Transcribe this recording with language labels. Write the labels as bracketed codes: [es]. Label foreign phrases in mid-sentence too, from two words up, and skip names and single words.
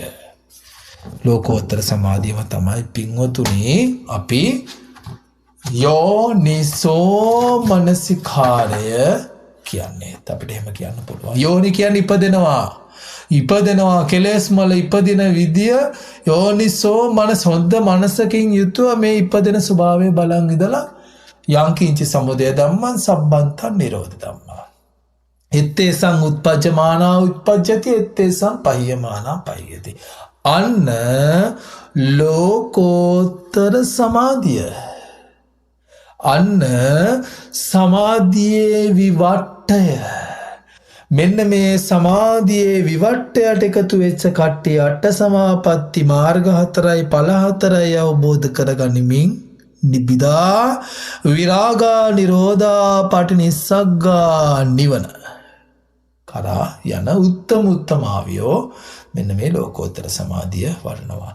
[si] ලෝකෝත්තර සමාධියම තමයි පින්වතුනි අපි යෝනිසෝ මනසිකාරය කියන්නේ. අපිට එහෙම කියන්න පුළුවන්. යෝනි කියන්නේ ඉපදෙනවා කෙලෙස් මල ඉපදින විදිය යෝනිසෝ මනස හොඳ මනසකින් යුතුව මේ ඉපදෙන ස්වභාවය බලන් ඉඳලා [pi] යංකින්චි සමුදය ධම්මං සම්බන්තං නිරෝධ ධම්මා. එත්තේසං උත්පජ්ජමානා උත්පජ්ජති එත්තේසං පහියමානා පහියති. [si] අන්න ලෝකෝත්තර සමාධිය. අන්න සමාධියේ විවට්ටය. මෙන්න මේ සමාධියේ විවට්ටයට එකතු වෙච්ච කට්ටිය අට සමාපatti මාර්ග 4යි ඵල 4යි අවබෝධ කරගනිමින් [pi] නිබ්බිදා විරාගා නිරෝධා පටිනිස්සග්ගා [si] නිවන කරා යන උත්තමාවියෝ මෙන්න මේ ලෝකෝත්තර සමාධිය වඩනවා.